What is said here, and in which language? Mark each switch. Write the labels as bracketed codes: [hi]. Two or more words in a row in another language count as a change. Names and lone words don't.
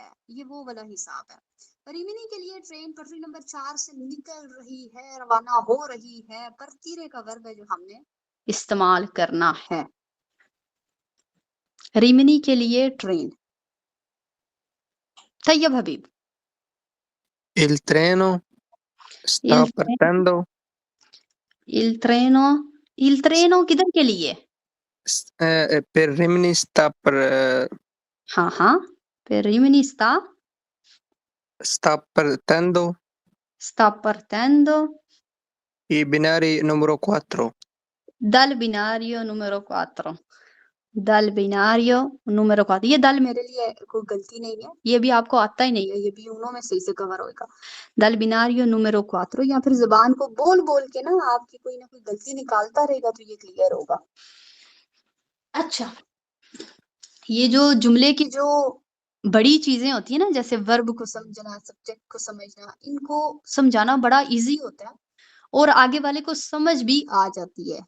[hi] ये वो वाला हिसाब है। रिमिनी के लिए ट्रेन पटरी नंबर 4 से निकल रही है, रवाना हो रही है। partire का वर्ब है जो हमने इस्तेमाल करना है। रिमिनी के लिए ट्रेन। तैयब हबीब। [it] Il treno sta Il partendo il treno [hi] किधर के लिए? [it] per Rimini sta per हाँ per Rimini sta partendo i binari numero 4 dal binario numero 4। dal binario numero 4. [hi] ये दल मेरे लिए कोई गलती नहीं है। ये भी आपको आता ही नहीं है। ये भी उनों में सही से कवर होएगा। [it] dal binario numero 4. [hi] या फिर जुबान को बोल बोल के ना आपकी कोई ना कोई गलती निकालता रहेगा तो ये क्लियर होगा। अच्छा, ये जो जुमले की जो बड़ी चीजें होती है ना, जैसे वर्ब को समझना, सब्जेक्ट को समझना, इनको समझाना बड़ा इजी होता है और आगे वाले को समझ भी आ जाती है।